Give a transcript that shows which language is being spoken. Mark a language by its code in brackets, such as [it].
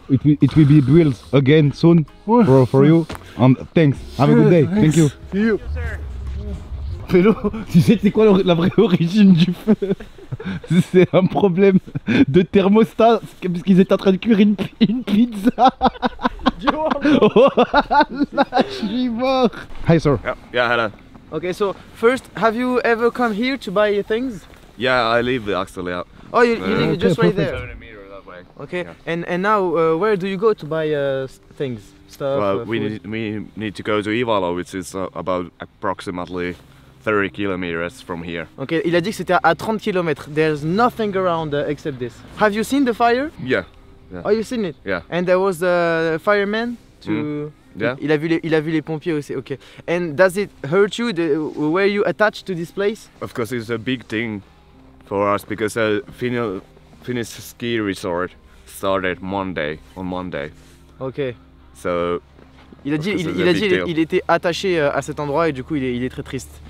[en] It will be built again soon for you. And thanks. Have a good day. Thank you. See you. [fr] Pélo, tu sais c'est quoi la vraie origine du feu? C'est un problème de thermostat parce qu'ils étaient en train de cuire une pizza. Oh là, je suis mort. [en] Hi sir. Yeah, hello. Okay, so first, have you ever come here to buy things? Yeah, I live actually. Oh, you live just right there. 70 meters that way. Okay, yeah. And now where do you go to buy things, stuff? Well, we need to go to Ivalo, which is about approximately 30 kilometers from here. [fr] Okay, il a dit que c'était à 30 km. [en] There's nothing around except this. Have you seen the fire? Yeah. Oh, you've seen it? Yeah. And there was a fireman to... Yeah. [fr] Il a vu les pompiers aussi, okay. [en] And does it hurt you? Were you attached to this place? Of course, it's a big thing for us because Finnish ski resort started on Monday. Okay. So... [fr] Il a dit il était attaché à cet endroit et du coup il est très triste.